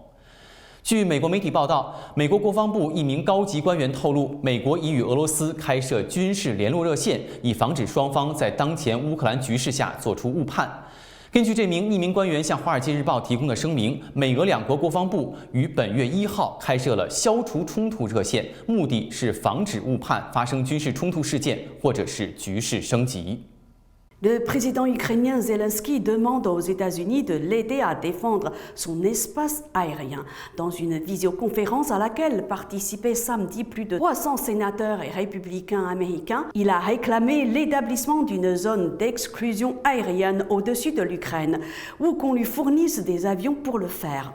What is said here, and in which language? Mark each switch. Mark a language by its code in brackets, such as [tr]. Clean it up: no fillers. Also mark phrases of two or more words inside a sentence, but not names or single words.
[zh] 据美国媒体报道，美国国防部一名高级官员透露，美国已与俄罗斯开设军事联络热线，以防止双方在当前乌克兰局势下做出误判。根据这名匿名官员向《华尔街日报》提供的声明，美俄两国国防部于本月1号开设了消除冲突热线，目的是防止误判发生军事冲突事件或者是局势升级。 [fr] Le président ukrainien Zelensky demande aux États-Unis de l'aider à défendre son espace aérien. Dans une visioconférence à laquelle participaient samedi plus de 300 sénateurs et républicains américains, il a réclamé l'établissement d'une zone d'exclusion aérienne au-dessus de l'Ukraine, ou qu'on lui fournisse des avions pour le faire.